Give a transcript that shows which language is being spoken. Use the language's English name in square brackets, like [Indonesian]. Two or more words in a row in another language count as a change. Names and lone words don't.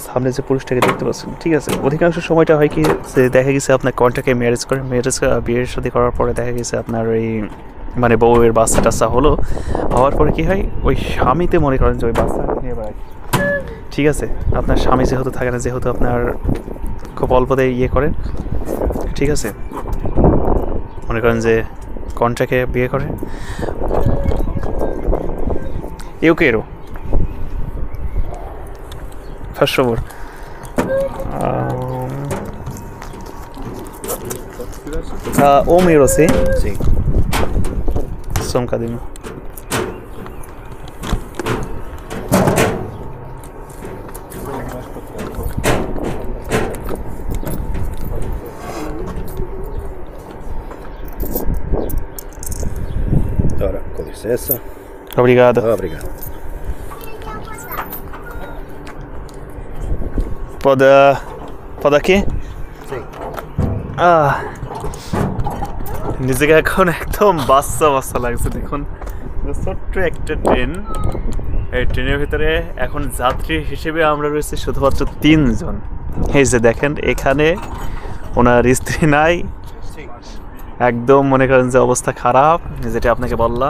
[Bangla] সামনে যে পুরুষটাকে দেখতে পাচ্ছেন, ঠিক আছে, অধিকাংশ সময়টা হয় কি যে দেখা গেছে আপনার [English] contract marriage [Bangla] করে, বিয়ের সাথে করার পরে দেখা গেছে আপনার ওই মানে বউয়ের বাচ্চা টাচ্চা হওয়ার পরে কি হয়, ওই স্বামীতে মনে করেন যে ওই বাচ্চা নিয়ে বেড়ায়, ঠিক আছে। আপনার স্বামী যেহেতু থাকে না, যেহেতু আপনার খুব অল্পতে ইয়ে করেন, ঠিক আছে, মনে করেন যে কন্ট্রাক্টে বিয়ে করে। [Portuguese] Eu quero. Faz favor. Euro, sim? Sim. Só um bocadinho. Ora, com licença. Obrigado. Obrigado. Pode aqui? Sim. [Bangla] নিজেকে এখন একদম বাচ্চা লাগছে। দেখুন ছোট্ট একটা ট্রেন, এই ট্রেনের ভিতরে এখন যাত্রী হিসেবে আমরা রয়েছি শুধুমাত্র 3 জন। এই যে দেখেন এখানে ওনার স্ত্রী নাই, একদম মনে করেন যে অবস্থা খারাপ, যেটা আপনাকে বললাম।